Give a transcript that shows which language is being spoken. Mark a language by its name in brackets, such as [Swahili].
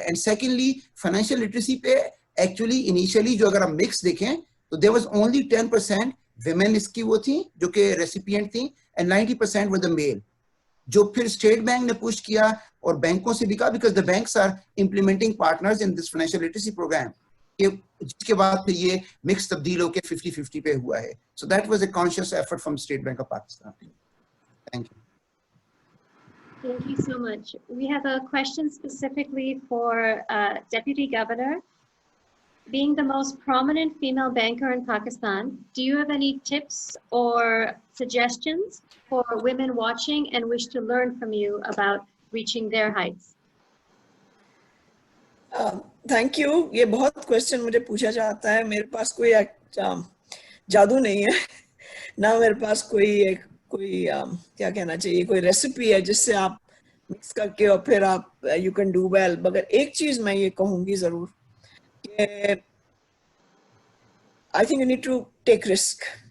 [Urdu] And secondly financial literacy پہ actually initially جو اگر ہم مکس دیکھیں تو [English] there was only 10% women [Urdu] اس کی وہ تھیں جو کہ ریسیپینٹ تھیں [English] and 90% were the male. [Urdu] جو پھر اسٹیٹ بینک نے پش کیا اور بینکوں سے بھی کہا [English] because the banks are implementing partners in this financial literacy program، [Urdu] جس کے بعد پھر یہ مکس تبدیل ہو کے 50-50 پہ ہوا ہے. [English] So that was a conscious effort from State Bank of Pakistan. Thank you. thank you so much. We have a question specifically for Deputy Governor. Being the most prominent female banker in Pakistan, do you have any tips or suggestions for women watching and wish to learn from you about reaching their heights? Thank you. [Urdu] یہ بہت question مجھے پوچھا جاتا ہے. میرے پاس کوئی جادو نہیں ہے، نہ میرے پاس کوئی کیا کہنا چاہیے کوئی ریسیپی ہے جس سے آپ مکس کر کے اور پھر آپ [English] You can do well. [Urdu] مگر ایک چیز میں یہ کہوں گی ضرور کہ [English] I think you need to take risk.